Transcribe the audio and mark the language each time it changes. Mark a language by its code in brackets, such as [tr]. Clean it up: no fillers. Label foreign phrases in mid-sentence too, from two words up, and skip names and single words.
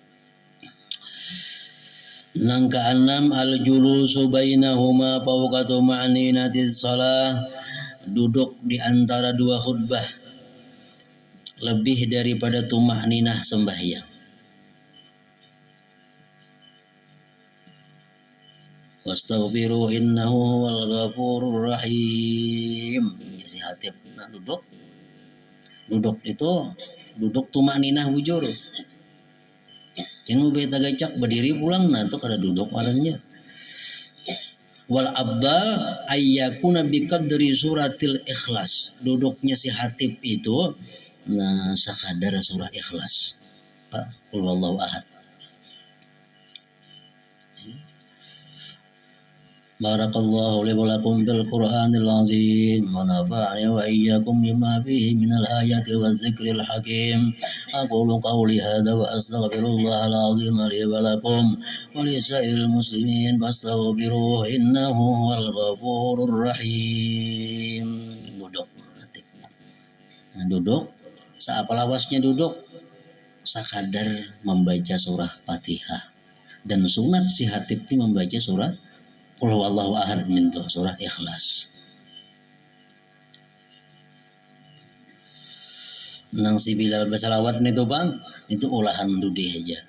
[bjn] Nang keenam, [ar] الجلوس بينهما فوق طمأنينة الصلاة, [bjn] duduk di antara dua khutbah lebih daripada tuma'ninah sembahyang. [ar] واستغفروه إنه هو الغفور الرحيم. [bjn] Ya si hatib nah duduk itu duduk tuma'ninah bujur. Yang beta gacak berdiri pulang, nah itu kada duduk orangnya. [ar] والأفضل أن يكون بقدر سورة الإخلاص. [bjn] Duduknya si hatib itu nah sakadar surah ikhlas. [ar] قل هو الله أحد. بارك الله لي ولكم بالقرآن العظيم ونفعني وإياكم بما فيه من الآيات والذكر الحكيم. أقول قولي هذا وأستغفر الله العظيم لي ولكم ولسائر المسلمين فاستغفروه إنه هو الغفور الرحيم. [bjn] Duduk. Nah, duduk, saapa lawasnya duduk sakadar membaca surah Fatihah. [id] Dan sunat si hatib ini membaca surah [ar] قل هو الله أحد [id] mintu, surah Ikhlas. [bjn] Nang si Bilal bersalawat itu bang, itu olahan dudi aja.